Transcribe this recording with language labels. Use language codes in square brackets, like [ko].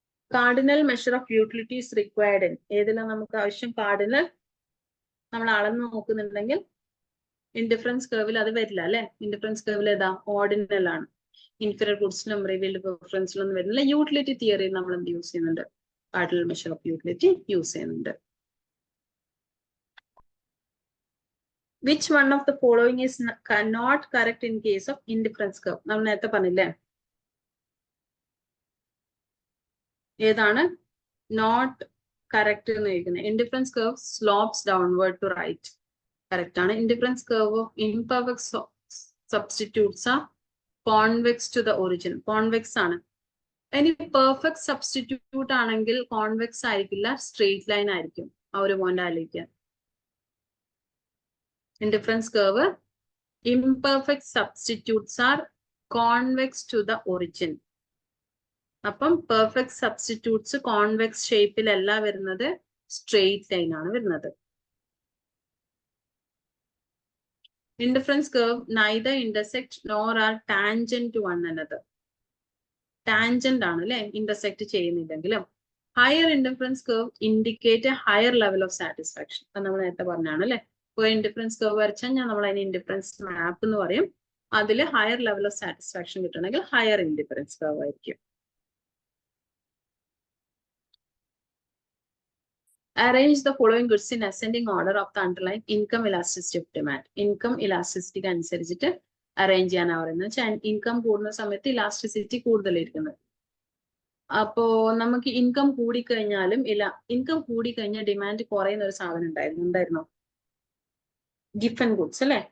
[en] cardinal measure of utility is required in, [ml] ഏതെല്ലാം നമുക്ക് ആവശ്യം കാർഡിനൽ നമ്മൾ അളന്ന് നോക്കുന്നുണ്ടെങ്കിൽ ഇൻഡിഫറൻസ് കർവിൽ അത് വരില്ല അല്ലെ. ഇൻഡിഫറൻസ് കർവിൽ ഏതാ, ഓർഡിനൽ ആണ്. ഇൻഫീരിയർ ഗുഡ്സിലും റിവീൽഡ് പ്രിഫറൻസിലൊന്നും വരുന്നില്ല. യൂട്ടിലിറ്റി തിയറി നമ്മൾ എന്ത് യൂസ് ചെയ്യുന്നുണ്ട്, cardinal measure of utility use ചെയ്യുന്നുണ്ട്. [en] Which one of the following is not correct in case of indifference curve? [ml] നമ്മൾ നേരത്തെ പറഞ്ഞില്ലേ, ഏതാണ് നോട്ട് കറക്റ്റ് എന്ന് ചോദിക്കുന്നത്. [en] Indifference curve slopes downward to right, correct ആണ്. Indifference curve of imperfect substitutes are convex to the origin, convex ആണ്. [ml] ഇനി perfect substitute ആണെങ്കിൽ കോൺവെക്സ് ആയിരിക്കില്ല, സ്ട്രെയിറ്റ് ലൈൻ ആയിരിക്കും. ആ ഒരു പോയിന്റ് ആലോചിക്കുക. [en] Indifference curve imperfect substitutes are convex to the origin. [ml] അപ്പം പെർഫെക്റ്റ് സബ്സ്റ്റിറ്റ്യൂട്ട്സ് കോൺവെക്സ് ഷേപ്പിലല്ല വരുന്നത്, സ്ട്രെയിറ്റ് ലൈൻ ആണ് വരുന്നത്. [en] Indifference curve neither intersect nor are tangent to one another. [ml] Tangent ആണ് അല്ലെ, intersect ചെയ്യുന്നില്ലെങ്കിലും. [en] higher indifference curve indicate a higher level of satisfaction, [ml] അത് നമ്മൾ നേരത്തെ പറഞ്ഞാണ് അല്ലെ. ഇപ്പോൾ ഇൻഡിഫറൻസ് കർവ് വരച്ചാൽ നമ്മൾ അതിന് ഇൻഡിഫറൻസ് മാപ്പ് എന്ന് പറയും. അതിൽ ഹയർ ലെവൽ ഓഫ് സാറ്റിസ്ഫാക്ഷൻ കിട്ടണമെങ്കിൽ ഹയർ ഇൻഡിഫറൻസ് കർവ് ആയിരിക്കും. [en] Arrange the following goods in ascending order of the underlying income elasticity of demand. [ml] Income ഇലാസ്റ്റിസിറ്റിക്ക് അനുസരിച്ചിട്ട് അറേഞ്ച് ചെയ്യാനാണ് പറയുന്നത്. വെച്ചാൽ ഇൻകം കൂടുന്ന സമയത്ത് ഇലാസ്റ്റിസിറ്റി കൂടുതലായിരിക്കുന്നത്. അപ്പോ നമുക്ക് ഇൻകം കൂടിക്കഴിഞ്ഞാലും ഇൻകം കൂടിക്കഴിഞ്ഞാൽ ഡിമാൻഡ് കുറയുന്ന ഒരു സാധനം ഉണ്ടായിരുന്നോ, ഗിഫൻ ഗുഡ്സ് അല്ലെ.